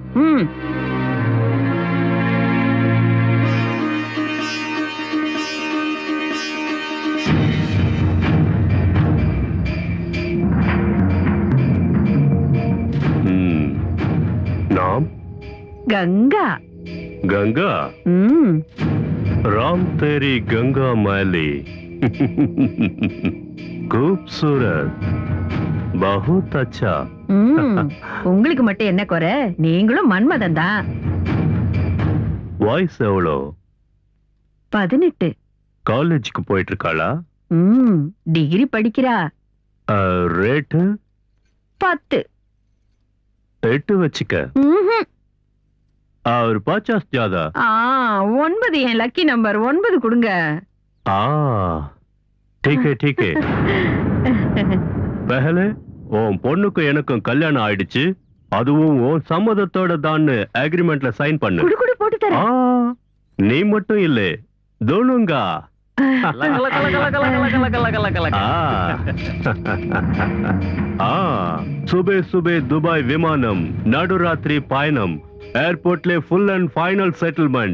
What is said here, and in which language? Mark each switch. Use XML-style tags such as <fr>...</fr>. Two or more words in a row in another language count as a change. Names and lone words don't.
<ta>நாம் கங்கா.</ta> <hi>गंगा राम तेरी गंगा मैली खूबसूरत बहुत अच्छा.</hi> <ta>உங்களுக்கு மட்டும் என்ன குறை? நீங்களும் மன்மதன் தான். வாய்ஸ் எவ்வளோ? 18. காலேஜுக்கு போயிட்டு இருக்காளா? டிகிரி படிக்கிறா. ரேட்டு 10. 8 வச்சுக்க.</ta> <hi>और 50 ज्यादा.</hi> <ta>9 என் லக்கி நம்பர். 9 கொடுங்க.</ta> <hi>ठीक है.</hi> <ta>पहले உன் பொண்ணுக்கும் எனக்கும் கல்யாணம் ஆயிடுச்சு, அதுவும் உன் சம்மதத்தோட தான் அக்ரிமெண்ட்ல சைன் பண்ணு. குடு போட்டு தரேன். நீ மட்டும் இல்ல, தோனுங்கா. சுபே சுபே துபாய் விமானம், நடுராத்திரி பயணம், ஏர்போர்ட்ல</ta> <en>full and final settlement.</en>